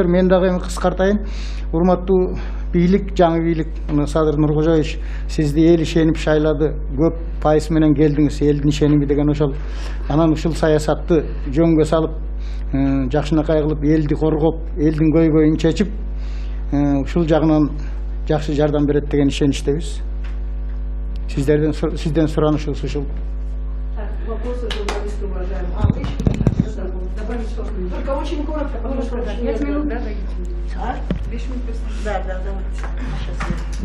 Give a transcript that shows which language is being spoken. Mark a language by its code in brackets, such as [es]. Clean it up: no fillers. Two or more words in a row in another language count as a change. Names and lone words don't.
[ky] Мен дагы эми кыскартайын. Урматтуу бийлик, жаңы бийлик, Садыр Нуркожоевич, сизди эл ишенип шайлады, көп пайыз менен келдиңиз, элдин ишеними деген ошол. Анан ушул саясатты жөнгө салып, жакшынакай кылып, элди коргоп, элдин көйгөйүн чечип, ушул жагынан жакшы жардам берет деген ишеничтебиз. Сизден суранышыбыз ушул. [ru] Вопросы журналисты, уважаемые. Добавить что-то. Только очень коротко, потому что 5 минут, да, дадите? 5 минут. Да, давайте. Сейчас.